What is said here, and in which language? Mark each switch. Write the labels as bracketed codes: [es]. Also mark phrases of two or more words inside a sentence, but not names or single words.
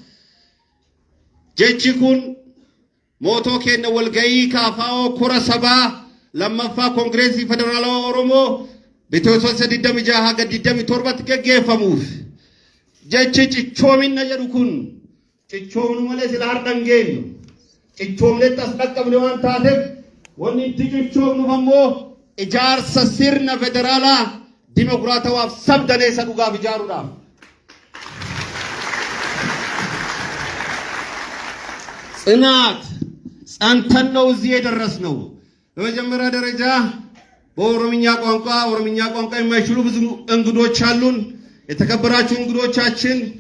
[om] jechi kun mootoo keenya walgahii kaafaa'oo kora sabaa lammaffaa koongireesii federaalawaa Oromoo bitootessa 26 haga 27tti gaggeeffamuuf jechi cichoomina jedhu kun cichoomnu malee sila har'an geenyu cichoomnetti as dhaqqabne waan taateef wanni itti cichoomnuuf ammoo ijaarsa sirna federaalaa dimokiraatawaaf sabdaneessa dhugaaf ijaaruudhaaf [am] ጽናት ጸንተን ነው እዚህ የደረስነው። በመጀመሪያ ደረጃ በኦሮምኛ ቋንቋ የማይችሉ ብዙ እንግዶች አሉን። የተከበራችሁ እንግዶቻችን